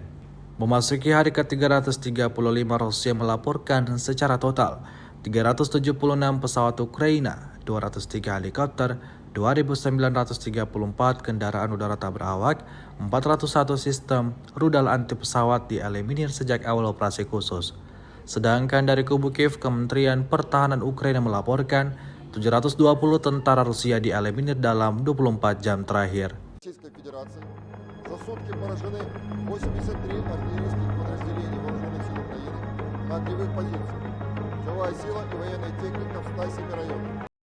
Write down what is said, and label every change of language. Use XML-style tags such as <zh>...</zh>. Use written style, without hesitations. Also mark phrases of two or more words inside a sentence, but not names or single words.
<id>Memasuki hari ke-335, Rusia melaporkan secara total 376 pesawat Ukraina, 203 helikopter, 2.934 kendaraan udara tak berawak, 401 sistem rudal anti pesawat dieliminir sejak awal operasi khusus. Sedangkan dari kubu Kiev, Kementerian Pertahanan Ukraina melaporkan 720 tentara Rusia dieliminir dalam 24 jam terakhir.</id> <ru>Российской Федерации за сутки поражены 83 артиллерийских подразделений Вооруженных сил Украины на огневых позициях. Живая сила и военная техника в 107 районах.</ru>